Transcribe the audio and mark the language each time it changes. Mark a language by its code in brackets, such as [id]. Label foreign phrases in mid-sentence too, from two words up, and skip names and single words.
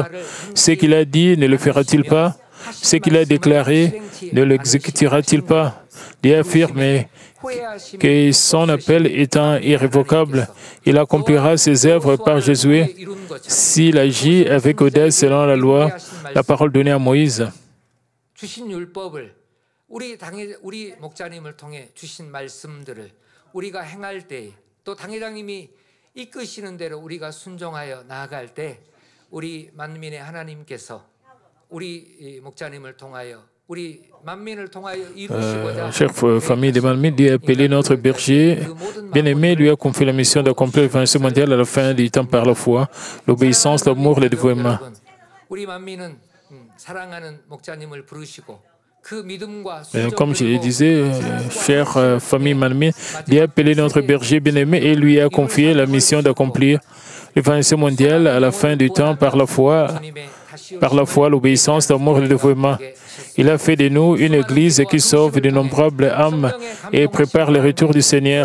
[fr] Ce qu'il a dit, ne le fera-t-il pas? Ce qu'il a déclaré, ne l'exécutera-t-il pas? » Dieu affirme que son appel étant irrévocable, il accomplira ses œuvres par Josué s'il agit avec audace selon la loi, la parole donnée à Moïse. [ko] 우리 목자님을 통해 주신 말씀들을 우리가 행할 때, 또 당회장님이 이끄시는 대로 우리가 순종하여 나아갈 때, 우리 만민의 하나님께서 우리 목자님을 통하여 [fr] Chère famille de Malmine, Dieu a appelé notre berger bien-aimé, lui a confié la mission d'accomplir l'évangile mondial à la fin du temps par la foi, l'obéissance, l'amour, le dévouement. [ko] 우리 만민은 사랑하는 목자님을 부르시고 그 믿음과 [fr] Comme je le disais, chère famille Manmin, Dieu a appelé notre berger bien-aimé et lui a confié la mission d'accomplir l'évangile mondial à la fin du temps par la foi, l'obéissance, l'amour et le dévouement. Il a fait de nous une église qui sauve d'innombrables âmes et prépare le retour du Seigneur.